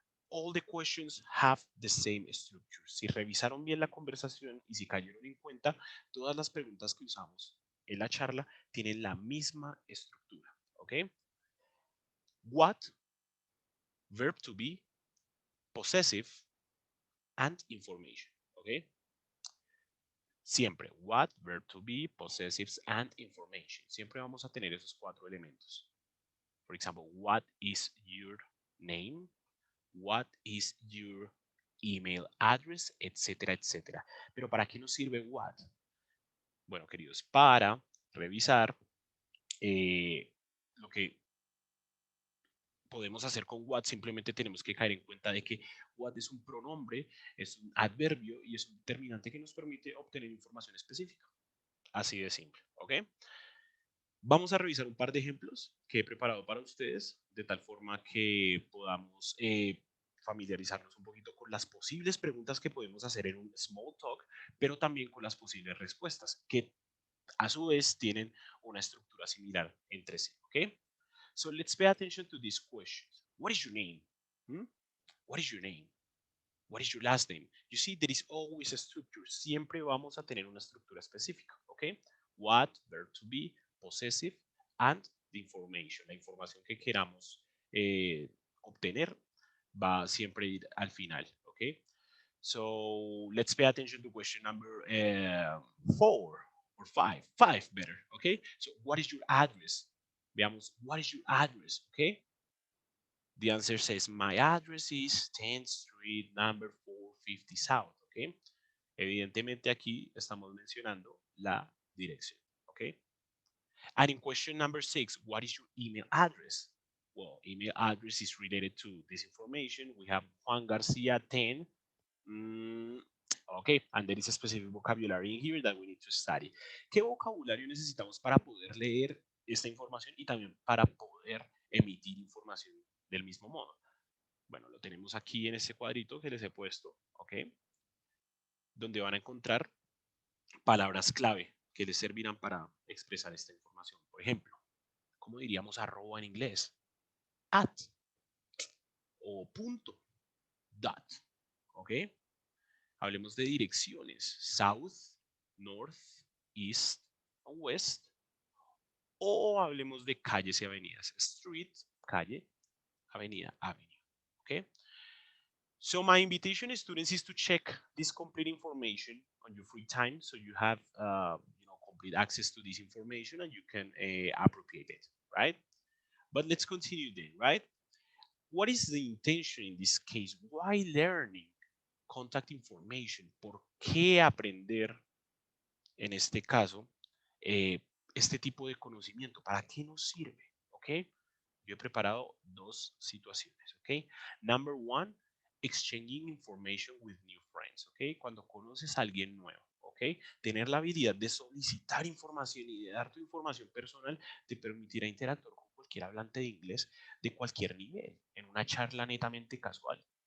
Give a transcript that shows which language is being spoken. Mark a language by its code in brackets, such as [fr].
[en] all the questions have the same structure. [es] Si revisaron bien la conversación y si cayeron en cuenta, todas las preguntas que usamos en la charla tienen la misma estructura. ¿Ok? [en] What, verb to be, possessive, and information. ¿Ok? Siempre, what, verb to be, possessives, and information. [es] Siempre vamos a tener esos 4 elementos. [en] For example, what is your name? What is your email address, etcétera, etcétera. [es] Pero ¿para qué nos sirve what? Bueno, queridos, para revisar lo que podemos hacer con what, simplemente tenemos que caer en cuenta de que what es un pronombre, es un adverbio y es un determinante que nos permite obtener información específica. Así de simple, ¿ok? Vamos a revisar un par de ejemplos que he preparado para ustedes, de tal forma que podamos familiarizarnos un poquito con las posibles preguntas que podemos hacer en un small talk, pero también con las posibles respuestas, que a su vez tienen una estructura similar entre sí, ¿ok? [en] So let's pay attention to these questions. What is your name? Hmm? What is your name? What is your last name? You see, there is always a structure. [es] Siempre vamos a tener una estructura específica, ¿ok? [en] What, verb to be, possessive, and the information. [es] La información que queramos obtener va siempre a ir al final, ¿ok? [en] So let's pay attention to question number 4 or 5. 5 better, ¿ok? So what is your address? Veamos, what is your address, ¿ok? The answer says, my address is 10th Street, number 450 South, ¿ok? [es] Evidentemente aquí estamos mencionando la dirección, ¿ok? [en] And in question number 6, what is your email address? Well, email address is related to this information. We have Juan Garcia 10. Okay, and there is a specific vocabulary in here that we need to study. [es] ¿Qué vocabulario necesitamos para poder leer esta información y también para poder emitir información del mismo modo? Bueno, lo tenemos aquí en este cuadrito que les he puesto, ¿ok? Donde van a encontrar palabras clave que les servirán para expresar esta información. Por ejemplo, ¿cómo diríamos arroba en inglés? At o punto, dot, ¿ok? Hablemos de direcciones, [en] south, north, east, west, [es] o hablemos de calles y avenidas, street, calle, avenida, avenue, ¿ok? [en] So my invitation to students is to check this complete information on your free time, so you have complete access to this information and you can appropriate it, right? But let's continue then, right? What is the intention in this case? Why learning contact information? [es] ¿Por qué aprender en este caso este tipo de conocimiento? ¿Para qué nos sirve? ¿Ok? Yo he preparado 2 situaciones, ¿ok? [en] Number 1, exchanging information with new friends, ¿ok? [es] Cuando conoces a alguien nuevo, ¿ok? Tener la habilidad de solicitar información y de dar tu información personal te permitirá interactuar con cualquier hablante de inglés de cualquier nivel, en una charla netamente casual.